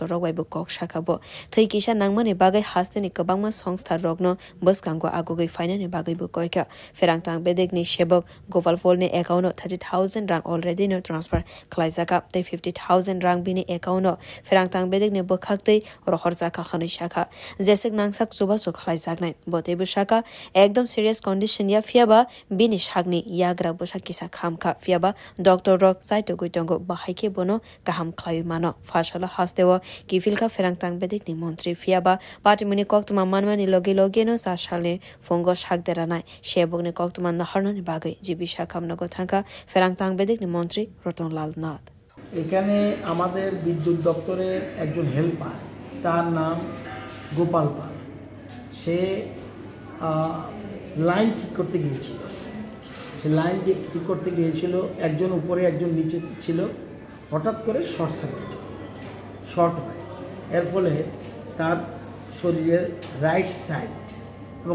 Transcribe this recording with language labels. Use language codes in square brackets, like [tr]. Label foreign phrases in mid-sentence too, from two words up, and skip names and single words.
[trp] Robai bo kok shakabo thei kisa nangmani bagai hasteni kabangma songstha rogno bus kango agogai finani bagai bo koika ferang tang bedegni shebok Gopal Pol ni account 30,000 rang already no transfer khlaijaka tei 50,000 rang bini account no ferang tang bedegni bokhaktei rohor jaka khani shaka jesek nangsak suba su khlaijaknai bote bu shaka ekdom [en] serious condition [trp] ya fiaba bini shagni yagra bosa kisa khamkha fiaba Dr. Rock saito goitongo bahaike bono kaham khlai mano fashala hastewa kifilka ferang tang bedegni mantri fiaba patimuni koktuma manmani loge no sashale fongo shagderanai shebogni koktuma naharnani bagai jibisha kamnago thangka ferang tang bedegni মন্ত্রী রতনলাল নাথ [bn] এখানে আমাদের বিদ্যুৎ দপ্তরের একজন হেল্পার তার নাম গোপাল পাল সে লাইন ঠিক করতে গিয়েছিল সে লাইন ঠিক করতে গিয়েছিল একজন উপরে একজন নিচে ছিল হঠাৎ করে শর্ট হয় এর ফলে তার শরীরের [en] right side [bn] এবং